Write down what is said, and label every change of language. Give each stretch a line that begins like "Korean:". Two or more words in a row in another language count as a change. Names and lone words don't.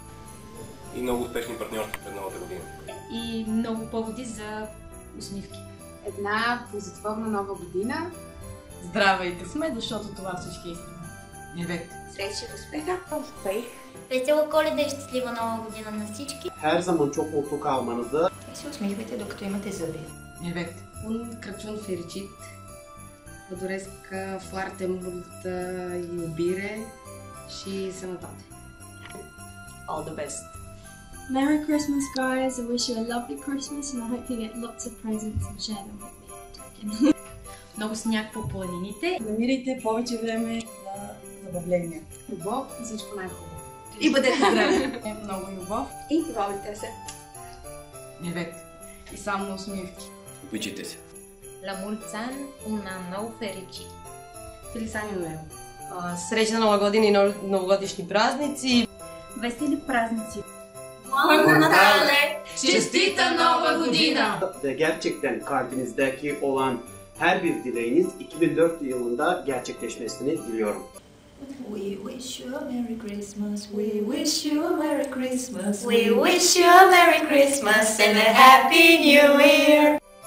Bulgarian: И много успешни партньорства пред новата година. И много поводи за усмивки. Една ползотворна нова година. Здраве и късмет, защото това всички искаме. Нивек. Срещи в успеха. Успех. Весела Коледа и щастлива нова година на всички.
Turkish: Her zaman çok mutlu kalmanızı.
Bulgarian: И се усмихвайте докато имате зъби. Нивек.
Romanian: Un Crăciun fericit. Vă doresc foarte multă iubire și sănătate.
English: All the best. Merry Christmas, guys. I wish you a lovely Christmas and I hope you get lots of presents and share them with me.
Bulgarian: Много сняг по планините. Намирайте повече време за забавления. Любов и всичко най-хубаво. И бъдете здрави! Много любов. И водите се. Нивек. И само усмивки. Обичайте се.
Romanian: La mulți ani, un an nou fericit.
Spanish: Feliz Año Nuevo.
Serbian: Srećna Nova godina i novogodišnji praznici. Veseli praznici.
Bulgarian: Много Натале! Честита нова година!
Turkish: Ve gerçekten kalbinizdeki olan her bir dileğiniz 2004 yılında gerçekleşmesini diliyorum.
English: We wish you a Merry Christmas. We wish you a Merry Christmas. We wish you a Merry Christmas and a Happy New Year.